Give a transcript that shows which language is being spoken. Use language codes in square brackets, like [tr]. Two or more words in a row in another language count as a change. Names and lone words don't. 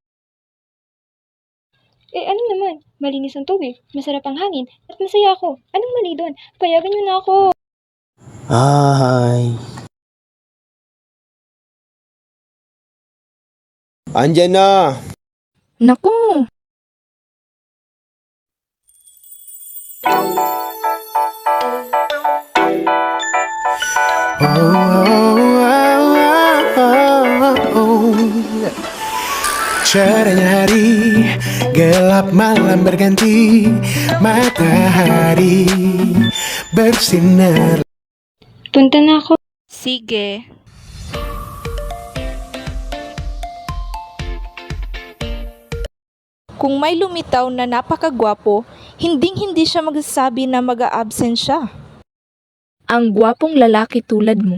[tl] Ano naman? Malinis ang tubig, masarap ang hangin, at masaya ako. Anong mali doon? Payagan niyo na ako. Ay. Andyan na! Naku! [id] Cerahnya hari, gelap malam berganti, matahari bersinar. [tl] Punta na ako. Sige. Kung may lumitaw na napakagwapo, hinding-hindi siya magsasabi na mag-a-absent siya. Ang gwapong lalaki tulad mo.